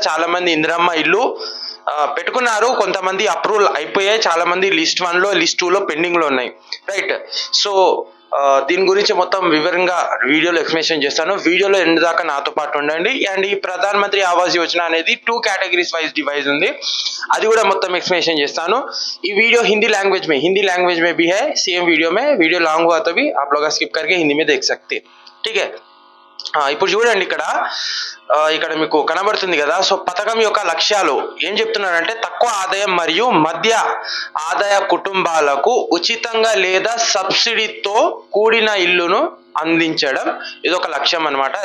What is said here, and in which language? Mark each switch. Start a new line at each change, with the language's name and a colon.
Telugu: చాలామంది ఇందిరమ్మ ఇల్లు పెట్టుకున్నారు, కొంతమంది అప్రూవల్ అయిపోయాయి, చాలామంది లిస్ట్ 1లో లిస్ట్ 2లో పెండింగ్లో ఉన్నాయి, రైట్. సో దీని గురించి మొత్తం వివరంగా వీడియోలో ఎక్స్ప్లెనేషన్ చేస్తాను. వీడియోలో ఎండ్ దాకా నాతో పాటు ఉండండి. అండ్ ఈ ప్రధానమంత్రి ఆవాస్ యోజన అనేది 2 కేటగిరీస్ వైజ్ డివైజ్ ఉంది, అది కూడా మొత్తం एक्सप्लेनेशन చేస్తాను.
Hindi: ఈ వీడిयो हिंदी लैंग्वेज में भी है, सेम वीडियो लॉन्ग हुआ तो भी आप लोग स्किप करके हिंदी में देख सकते, ठीक है.
Telugu: ఇప్పుడు చూడండి, ఇక్కడ మీకు కనబడుతుంది కదా. సో పథకం యొక్క లక్ష్యాలు ఏం చెప్తున్నారంటే, తక్కువ ఆదాయం మరియు మధ్య ఆదాయ కుటుంబాలకు ఉచితంగా లేదా సబ్సిడీతో కూడిన ఇల్లును అందించడం, ఇది ఒక లక్ష్యం అన్నమాట.